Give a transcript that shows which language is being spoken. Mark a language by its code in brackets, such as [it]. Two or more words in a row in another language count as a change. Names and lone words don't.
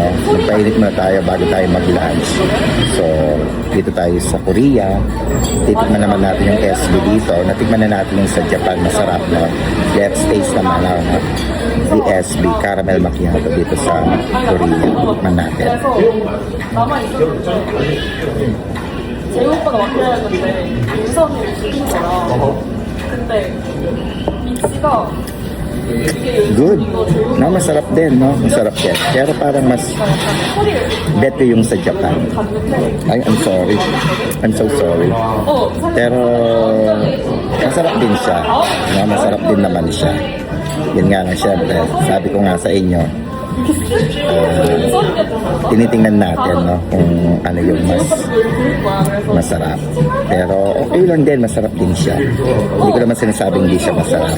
[tl] Magpainit muna tayo bago tayo mag-lunch. So, dito tayo sa Korea, titikman naman natin yung SB dito, natikman na natin yung sa Japan, masarap, no? [en] Let's taste [tl] naman ang [en] the SB caramel macchiato [tl] dito sa Korea, tikman natin. [ko] 제 오빠가 맡겨놨는데 우선이 시킨 거라 근데 미치가 [en] Good. No, [tl] masarap din, no? Masarap din. Pero parang mas better yung sa Japan. Ay, [en] I'm sorry. I'm so sorry. [tl] Pero masarap din siya. No, masarap din naman siya. Yun nga lang, syempre. Sabi ko nga sa inyo, tinitingnan natin, no, kung ano yung mas masarap. Pero okay lang din, masarap din siya. Hindi ko naman sinasabing hindi siya masarap.